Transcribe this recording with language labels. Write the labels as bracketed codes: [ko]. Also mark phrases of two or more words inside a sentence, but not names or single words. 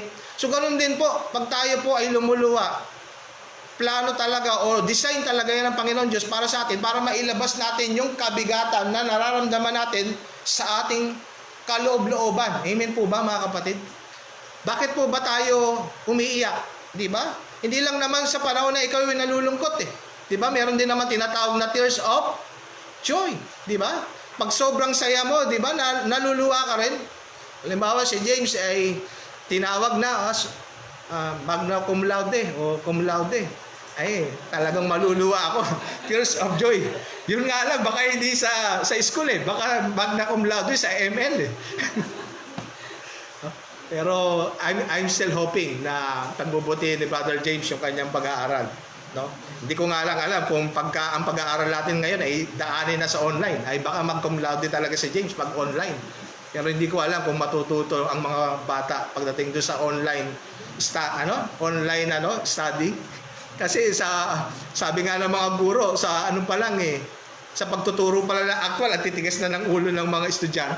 [tl] So ganoon din po, pag tayo po ay lumuluwa, plano talaga o design talaga yan ng Panginoon Diyos para sa atin, para mailabas natin yung kabigatan na nararamdaman natin sa ating kaloob-looban. Amen po ba mga kapatid? Bakit po ba tayo umiiyak? Di ba? Hindi lang naman sa panahon na ikaw ay nalulungkot eh. Di ba? Meron din naman tinatawag na [en] tears of joy. [tl] Di ba? Pag sobrang saya mo, di ba? Naluluwa ka rin. Halimbawa si James ay tinawag na [la] magna cum laude [tl] o [la] cum laude. [tl] Ay, talagang maluluwa ako. [en] Tears of joy. [tl] Yun nga lang, baka hindi sa school eh. Baka [la] magna cum laude [tl] sa ML eh. Pero [en] I'm still hoping [tl] na pagbubuti ni Brother James yung kanyang pag-aaral. No? Hindi ko nga lang alam kung pagka ang pag-aaral natin ngayon ay daanin na sa online. Ay baka mag- [la] cum laude [tl] talaga si James pag online. Pero hindi ko alam kung matututo ang mga bata pagdating doon sa [en] online study. [tl] Kasi sabi nga ng mga guro sa sa pagtuturo pala ng actual at titigas na ng ulo ng mga estudyante.